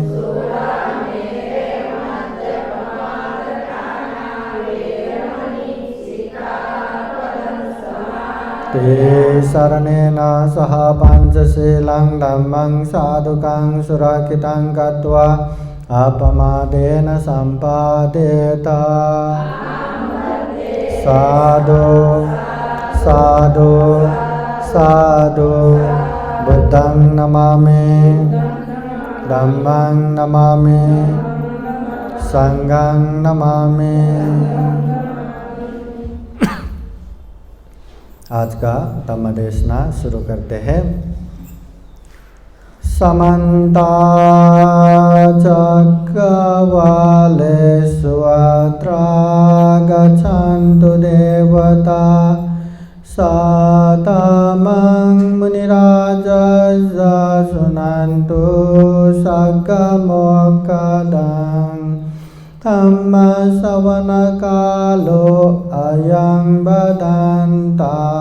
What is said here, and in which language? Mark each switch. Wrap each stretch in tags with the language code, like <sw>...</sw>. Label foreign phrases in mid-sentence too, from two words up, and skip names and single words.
<pi>ते शरणेन सह पञ्चशीलं धम्मं साधुकं सुरक्षितं कृत्वा अपमादेन सम्पादेत साधु साधु साधु बुद्धं नमामि धम्मं नमामि संघं नमामि।</pi> <hi>आज का धम्म देशना शुरू करते हैं।</hi> <pi>समन्ता चक्रवालेषु अत्र गच्छन्तु देवता सातमं मुनिराजः शृण्वन्तु सद्गमोक्खदं धम्मश्रवणकालो अयं बदन्ता</pi>